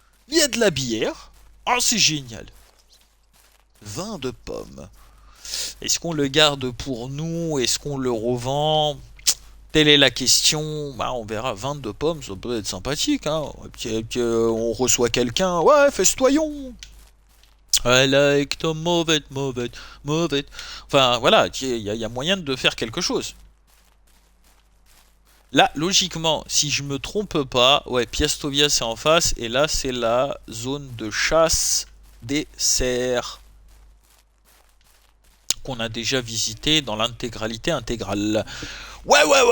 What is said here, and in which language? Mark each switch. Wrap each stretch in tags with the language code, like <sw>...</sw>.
<fr>Il y a de la bière. Oh, c'est génial. Vin de pomme. Est-ce qu'on le garde pour nous? Est-ce qu'on le revend? Telle est la question. Bah, on verra. 22 pommes, ça peut être sympathique. Hein. Et puis, on reçoit quelqu'un. Ouais, festoyons.</fr> <en>I like to move it, move it, move it.</en> <fr>Enfin, voilà, y a moyen de faire quelque chose. Là, logiquement, si je me trompe pas, ouais, Piastovia c'est en face. Et là, c'est la zone de chasse des cerfs. Qu'on a déjà visité dans l'intégralité intégrale. Ouais.</fr>